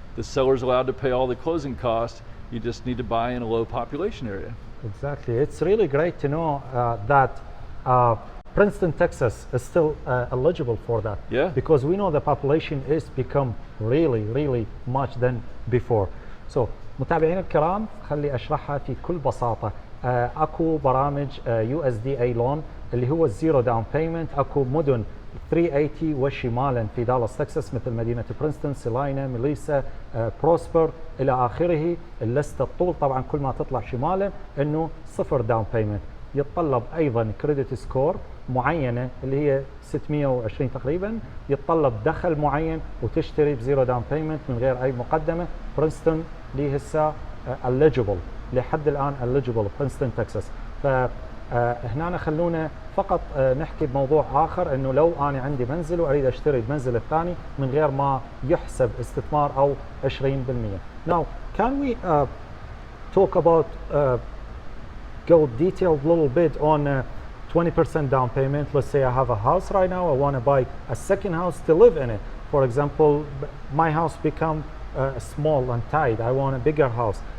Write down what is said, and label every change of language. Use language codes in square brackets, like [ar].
[en] The seller's allowed to pay all the closing costs. You just need to buy in a low population area. Exactly. It's really great to know that Princeton, Texas is still eligible for that. Yeah. Because we know the population is become really much than before. [ar] So متابعينا الكرام خلي اشرحها في كل بساطة. اكو برامج USDA لون اللي هو الزيرو داون بيمنت، اكو مدن 380 وشمالا في دالاس تكساس، مثل مدينة برينستون، سلاينا، ميليسا، بروسبر إلى آخره. اللستة الطول طبعا كل ما تطلع شمالا أنه 0 داون بيمنت. يتطلب أيضا كريدت سكور معينة اللي هي 620 تقريبا، يتطلب دخل معين، وتشتري بزيرو داون بيمنت من غير أي مقدمة. برينستون لي هسه eligible لحد الآن eligible برينستون تكساس. فهنا خلونا فقط نحكي بموضوع آخر، أنه لو أنا عندي منزل وأريد أشتري المنزل الثاني من غير ما يحسب استثمار أو 20%. [en] Now, can we talk about go detailed little bit on 20% down payment? Let's say I have a house right now, I want to buy a second house to live in it. For example, my house become small and tight, I want a bigger house.